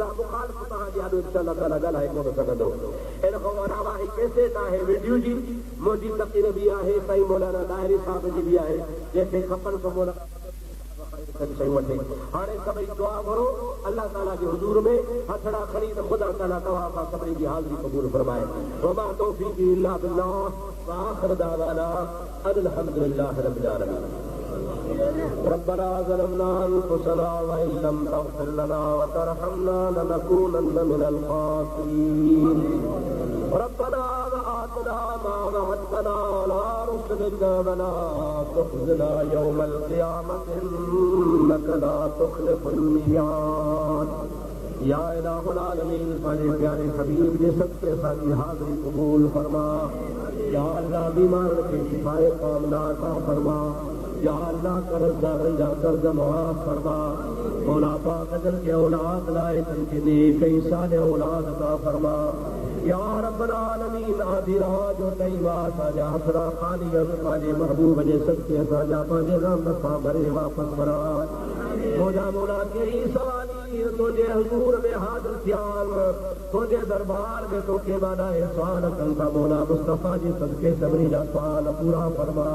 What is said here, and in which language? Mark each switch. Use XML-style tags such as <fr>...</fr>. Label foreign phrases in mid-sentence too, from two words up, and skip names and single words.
<sd>मुख़ालिफ़ तव्हांजे आॾो</sd> <ar>إن شاء الله</ar> <sd>ताला ॻाल्हाए कोन सघंदो। इन खां अलावा हिकु कैसेट आहे वीडियो जी, मुंहिंजी तक़रीर बि आहे, साईं मौलाना दाहिरी साहिब जी बि आहे, जंहिंखे खपनि त मौलाना हाणे सभई दुआ करो अल्लाह ताला जे हुज़ूर में हथड़ा खणी त ख़ुदा ताला तव्हां खां सभिनी जी हाज़िरी क़बूल फरमाए।</sd> <ar>وما توفيقي إلا بالله وآخر دعوانا أن الحمد لله رب العالمين. ربنا ظلمنا أنفسنا وإن لم تغفر لنا وترحمنا لنكونن من الخاسرين. ربنا آتنا ما وعدتنا على رسلنا ولا تخزنا يوم القيامة إنك لا تخلف الميعاد. يا إله العالمين</ar> <sd>पंहिंजे प्यारे हबीब जे सदक़े असांजी हाज़िरी क़बूल फरमा। या अल्लाह बीमारनि खे शिफ़ाए कामिला अता फरमा। या अल्लाह कर्ज़दारनि जा कर्ज़ मुआफ़ फरमा। मौला पाक जन खे औलाद लाइ तनखे नेक ऐं सालिह औलाद अता फरमा।</sd> <ar>يا رب العالمين</ar> <sd>आधी रात जो टाइम असांजा हसरा ख़ाली पंहिंजे महबूब जे सदक़े असांजा पंहिंजे रहमत सां भरे वापसि वरा। मौला कहिड़ी सवाली तुंहिंजे हुज़ूर में हाज़िर थिया, तुंहिंजे दरबार में तोखे वॾाए सुवाल कनि था। मौला मुस्तफ़ा जे सदक़े सभिनी जा सुवाल पूरा फरमा।</sd>